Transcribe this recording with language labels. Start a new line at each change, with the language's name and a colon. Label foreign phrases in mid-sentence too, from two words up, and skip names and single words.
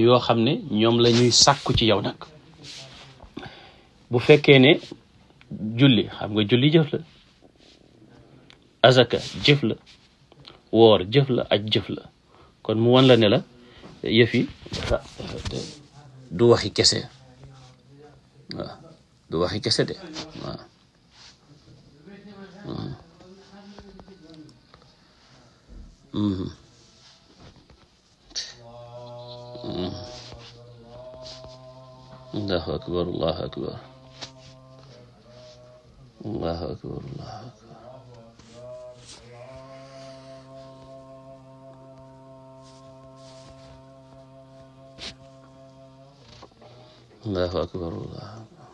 Wolof: yoo xam ne ñoom la ñuy sàkku ci yow nag bu fekkee ne julli xam nga julli jëf la azaka jëf la woor jëf la aj jëf la kon mu wan la ne la yëf yi du waxi kese waaw du waxi kese de waaw
Arabic: الله أكبر الله أكبر الله أكبر الله أكبر الله أكبر الله أكبر